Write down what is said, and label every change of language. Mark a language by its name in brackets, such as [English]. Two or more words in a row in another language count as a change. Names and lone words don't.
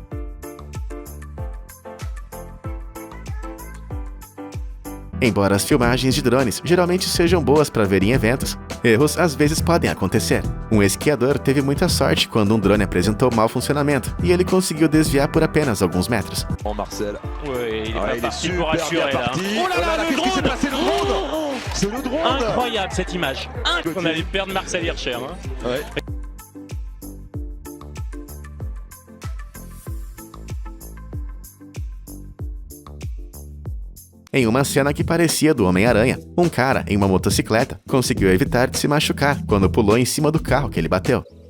[Portuguese] Embora as filmagens de drones geralmente sejam boas para ver em eventos, erros às vezes podem acontecer. Um esquiador teve muita sorte quando um drone apresentou mau funcionamento e ele conseguiu desviar por apenas alguns metros. [French] Marcel. Oui, il est parti pour assurer là. Oh là là, le drone! C'est le drone! Incroyable cette image. On allait perdre Marcel Hirscher. Hein. Ouais. [Portuguese] Em uma cena que parecia do Homem-Aranha, um cara em uma motocicleta conseguiu evitar de se machucar quando pulou em cima do carro que ele bateu.